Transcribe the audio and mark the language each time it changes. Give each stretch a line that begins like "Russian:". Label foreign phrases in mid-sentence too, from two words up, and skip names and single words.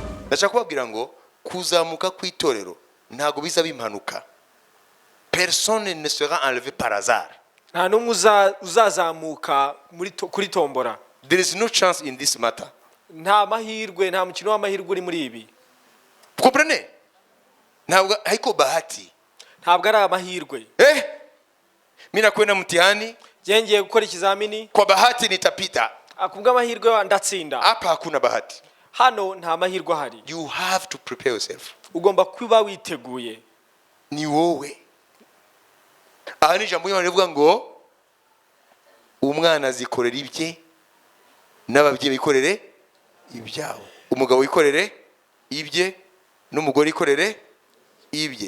Kinyarwanda: ndashaka kubabwira ngo kuzamuka kw'itorero ntago biza bimpanuka.
French: Personne ne sera enlevé par hasard.
Kinyarwanda: nta numwe uzazamuka kuri tombora.
English: There is no chance in this matter.
Kinyarwanda: nta mahirwe, nta mukino w'amahirwe uri muri ibi.
Swahili: Comprenez? Ntabwo haiko bahati.
Kinyarwanda: ntabwo ari amahirwe.
Swahili: Mimi nakwenda mtihani,
Kinyarwanda: ngiye gukora ikizamini,
Swahili: kwa bahati nitapita.
Kinyarwanda: akubwa amahirwe ndatsinda.
Swahili: Hapa hakuna bahati.
Kinyarwanda: Hano nta mahirwe ahari.
English: You have to prepare yourself.
Kinyarwanda: Ugomba kuba witeguye. Ni wowe. Aha ni ijambo y'Imana rivuga ngo umwana azikorera ibye n'ababyeyi bikorere ibyabo. Umugabo wikorere ibye n'umugore ikorere ibye.